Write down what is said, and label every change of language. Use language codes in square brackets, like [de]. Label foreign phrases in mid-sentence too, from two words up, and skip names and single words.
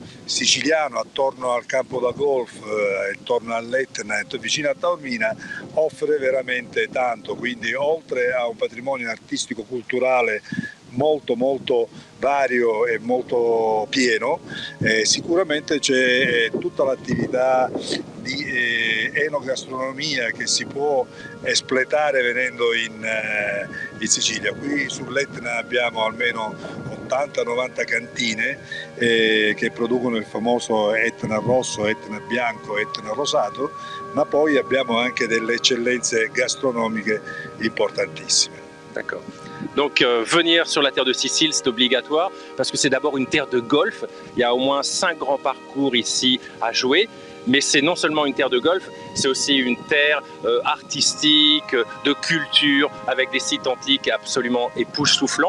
[it] siciliano attorno al campo da golf, intorno all'Etna, vicino a Taormina, offre veramente tanto, quindi oltre a un patrimonio artistico-culturale molto vario e molto pieno, sicuramente c'è tutta l'attività di enogastronomia che si può espletare venendo in Sicilia. Qui sull'Etna abbiamo almeno 80-90 cantine che producono il famoso Etna rosso, Etna bianco, Etna rosato, ma poi abbiamo anche delle eccellenze gastronomiche importantissime. [fr] D'accord. Donc venir sur la terre de Sicile, c'est obligatoire parce que c'est d'abord une terre de golf. Il y a au moins 5 grands parcours ici à jouer. Mais c'est non seulement une terre de golf, c'est aussi une terre artistique, de culture, avec des sites antiques absolument époustouflants.